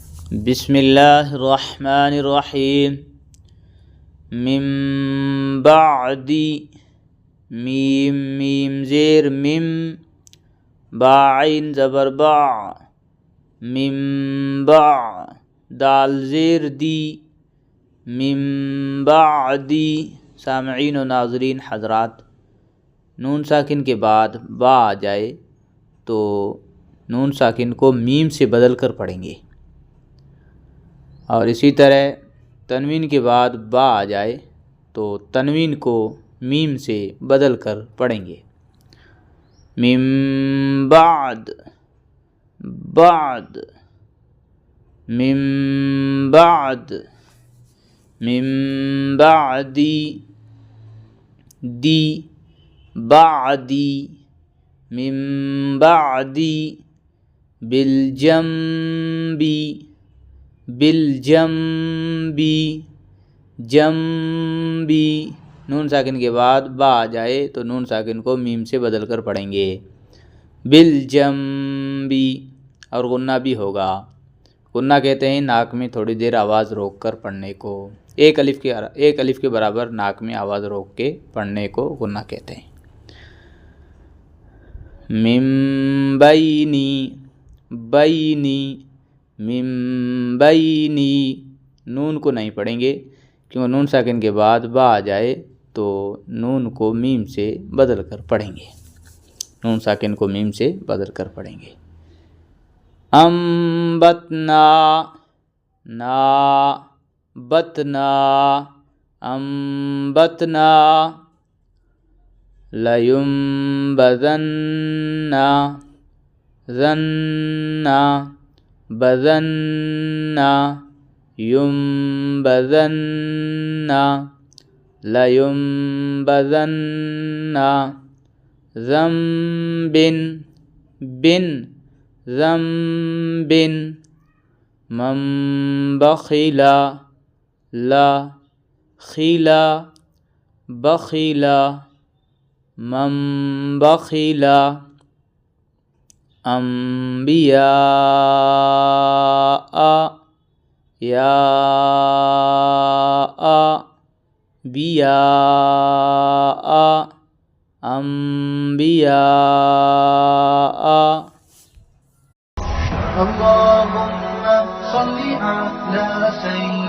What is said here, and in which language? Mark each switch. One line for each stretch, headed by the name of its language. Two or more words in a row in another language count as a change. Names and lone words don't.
Arabic: بسم اللہ الرحمن الرحیم من بعدی
Urdu: میم میم زیر مم باعین زبر با من با دال زیر دی
Arabic: من بعدی
Urdu: سامعین و ناظرین حضرات، نون ساکن کے بعد با آ جائے تو نون ساکن کو میم سے بدل کر پڑھیں گے، اور اسی طرح تنوین کے بعد با آ جائے تو تنوین کو میم سے بدل کر پڑھیں گے۔
Arabic: من بعد بعد من بعد من بعدی دی بعدی من بعدی بالجنبی بالجنبی جنبی،
Urdu: نون ساکن کے بعد با آ جائے تو نون ساکن کو میم سے بدل کر پڑھیں گے، بالجنبی، اور غنہ بھی ہوگا۔ غنہ کہتے ہیں ناک میں تھوڑی دیر آواز روک کر پڑھنے کو، ایک الف کے برابر ناک میں آواز روک کے پڑھنے کو غنہ کہتے ہیں۔
Arabic: من بینی بینی من بینی،
Urdu: نون کو نہیں پڑھیں گے کیونکہ نون ساکن کے بعد با آ جائے تو نون کو میم سے بدل کر پڑھیں گے، نون ساکن کو میم سے بدل کر پڑھیں گے۔
Arabic: انبتنا نا بتنا انبتنا لیمبذن ذن بذن ينبذن لیمبذن ذنب بن ذنب من بخلا لا خلا بخلا من بخلا انبیاء یا بیاء انبیاء۔ اللهم صل على سيدنا